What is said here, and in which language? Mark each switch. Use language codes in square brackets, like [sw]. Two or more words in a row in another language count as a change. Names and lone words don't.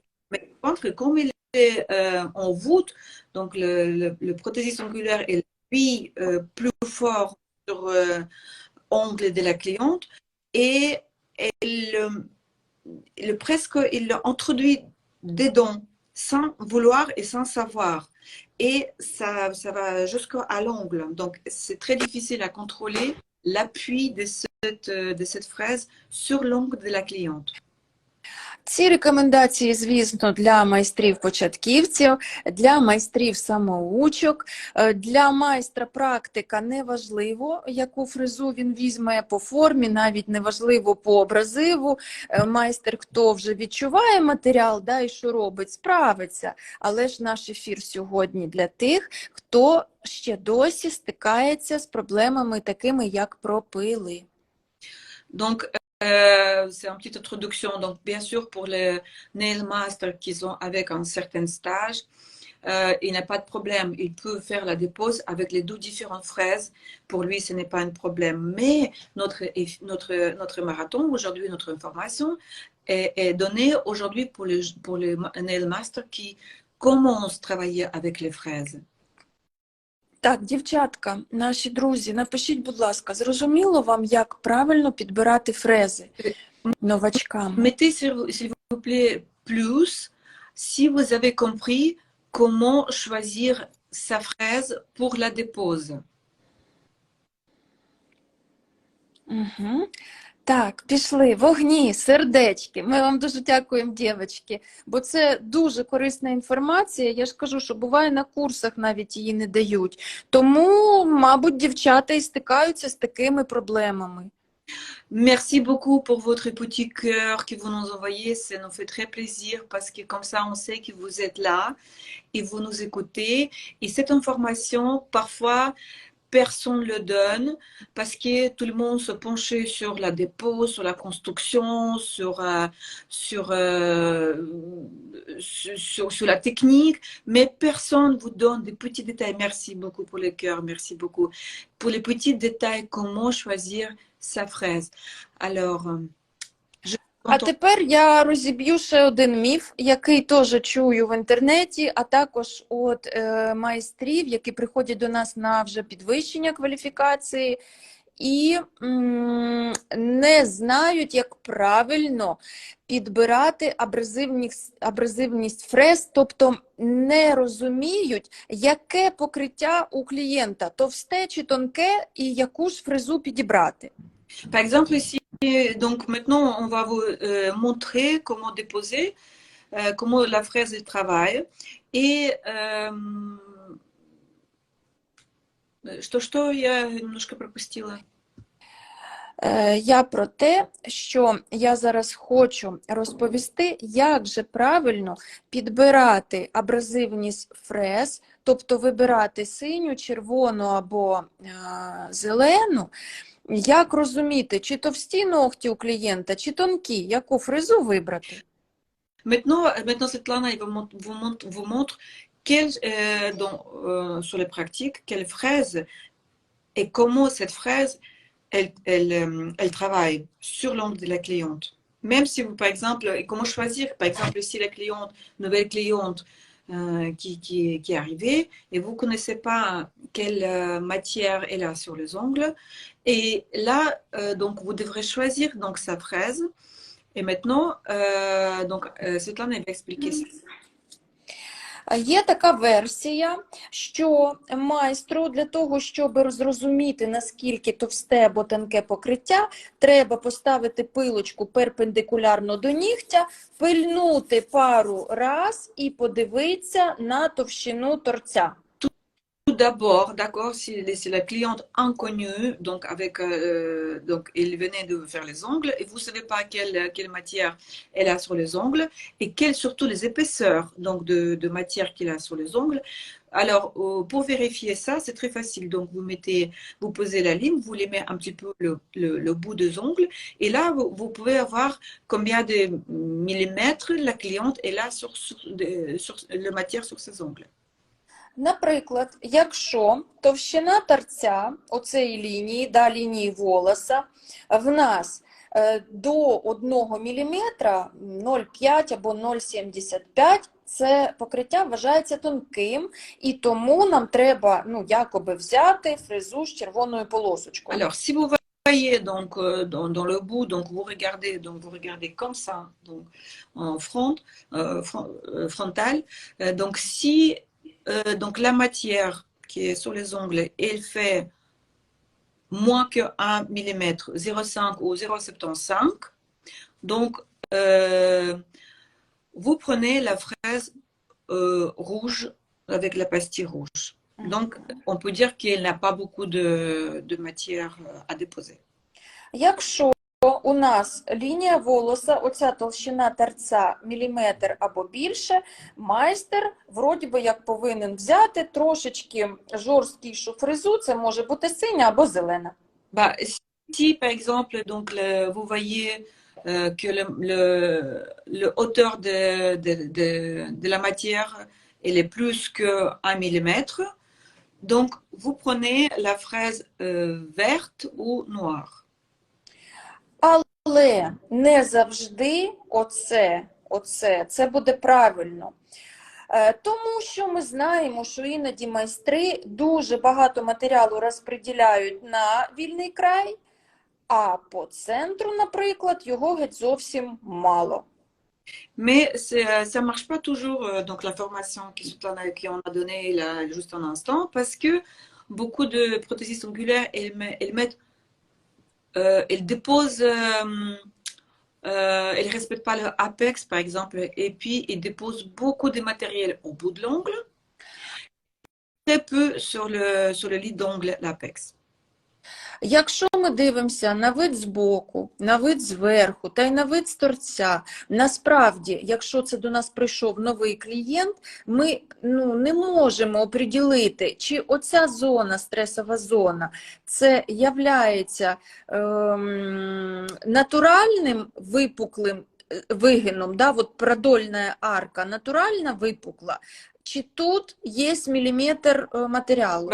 [fr] Mais le ventre, comme il en voûte, donc le prothésiste angulaire est lui plus fort sur l'ongle de la cliente et il l'introduit dedans sans vouloir et sans savoir. Et ça va jusqu'à l'ongle. Donc c'est très difficile à contrôler l'appui de cette fraise sur l'ongle de la cliente. [uk] Ці рекомендації, звісно, для майстрів-початківців, для майстрів-самоучок, для майстра практика неважливо, яку фрезу він візьме по формі, навіть неважливо по абразиву. Майстер, хто вже відчуває матеріал, і що робить, справиться. Але ж наш ефір сьогодні для тих, хто ще досі стикається з проблемами такими, як пропили. [fr] Donc, c'est une petite introduction. Donc, bien sûr, pour les [en] nail masters [fr] qui sont avec un certain stage, il n'y a pas de problème. Il peut faire la dépose avec les deux différentes fraises. Pour lui, ce n'est pas un problème. Mais notre marathon, aujourd'hui, notre information est donnée aujourd'hui pour les [en] nail masters [fr] qui commencent à travailler avec les fraises. [uk] Так, дівчатка, наші друзі, напишіть, будь ласка, зрозуміло вам, як правильно підбирати фрези новачкам? [fr] Mettez s'il vous plaît plus si vous avez compris comment choisir sa fraise pour la dépose. [uk] Угу. Так, пішли. Вогні, сердечки. Ми вам дуже дякуємо, дівчатки, бо це дуже корисна інформація. Я ж кажу, що буває на курсах навіть її не дають. Тому, мабуть, дівчата і стикаються з такими проблемами. [fr] Merci beaucoup pour votre petit cœur que vous nous envoyez. Ça nous fait très plaisir parce que comme ça, on sait que vous êtes là et vous nous écoutez. Et cette information, parfois, personne ne le donne parce que tout le monde se penchait sur la dépôt, sur la construction, sur la technique, mais personne ne vous donne des petits détails. Merci beaucoup pour les cœurs, merci beaucoup. Pour les petits détails, comment choisir sa fraise. Alors, [uk] А тепер я розіб'ю ще один міф, який теж чую в інтернеті, а також від майстрів, які приходять до нас на вже підвищення кваліфікації і не знають, як правильно підбирати абразивність фрез, тобто не розуміють, яке покриття у клієнта, товсте чи тонке, і яку ж фрезу підібрати. [fr] Par exemple, ici, donc maintenant, on va vous montrer comment déposer, comment la fraise travaille. [ru] Et что я немножко пропустила? [uk] Я про те, що я зараз хочу розповісти, як же правильно підбирати абразивність фрез, тобто вибирати синю, червону або зелену. Як розуміти, чи товсті ногті у клієнта, чи тонкі, яку фрезу вибрати? [fr] Maintenant Svetlana vous montre sur les pratiques, quelle fraise et comment cette fraise elle travaille sur l'ongle de la cliente. Même si vous, par exemple, comment choisir, par exemple, si la cliente, nouvelle cliente qui est arrivée et vous ne connaissez pas quelle matière elle a sur les ongles. Et là, donc, vous devrez choisir donc, sa fraise. Et maintenant, Svetlana va expliquer ça. [uk] Є така версія, що майстру для того, щоб зрозуміти, наскільки товсте або тонке покриття, треба поставити пилочку перпендикулярно до нігтя, пильнути пару раз і подивитися на товщину торця. [fr] Tout d'abord, d'accord, si la cliente inconnue, donc elle venait de faire les ongles et vous ne savez pas quelle matière elle a sur les ongles et quelles surtout les épaisseurs donc de matière qu'il a sur les ongles. Alors, pour vérifier ça, c'est très facile. Donc, vous posez la ligne, vous les mettez un petit peu le bout des ongles et là, vous pouvez avoir combien de millimètres la cliente est là sur la matière sur ses ongles. [uk] Наприклад, якщо товщина торця оцеї лінії, лінії волоса, в нас до 1 мм, 0,5 або 0,75, це покриття вважається тонким, і тому нам треба, якоби взяти фрезу з червоною полосочкою. [fr] Alors, si vous voyez donc dans le bout, donc vous regardez comme ça, donc en frontal. Donc si donc la matière qui est sur les ongles, elle fait moins que 1 mm, 0,5 ou 0,75. Donc, vous prenez la fraise rouge avec la pastille rouge. Donc, on peut dire qu'elle n'a pas beaucoup de matière à déposer. [uk] Якщо у нас лінія волоса, оця толщина торця міліметр або більше, майстер вроді би як повинен взяти трошечки жорсткішу фрезу, це може бути синя або зелена. [fr] Si par exemple donc vous voyez que le hauteur de la matière elle est plus que 1 mm, donc vous prenez la fraise verte ou noire. [uk] Але не завжди це буде правильно. Тому що ми знаємо, що іноді майстри дуже багато матеріалу розподіляють на вільний край, а по центру, наприклад, його геть зовсім мало. [fr] Mais ça ne marche pas toujours, donc la formation qu'on a donnée là, juste un instant, parce que beaucoup de prothésistes ongulaires, elles mettent elle dépose, elle ne respecte pas le apex, par exemple, et puis elle dépose beaucoup de matériel au bout de l'ongle, très peu sur le lit d'ongle, l'apex. [uk] Якщо ми дивимося на вид збоку, на вид зверху та й на вид з торця, насправді, якщо це до нас прийшов новий клієнт, ми не можемо оприділити, чи оця зона, стресова зона, це являється натуральним випуклим вигином, да, от продольна арка натуральна випукла, чи тут є міліметр матеріалу?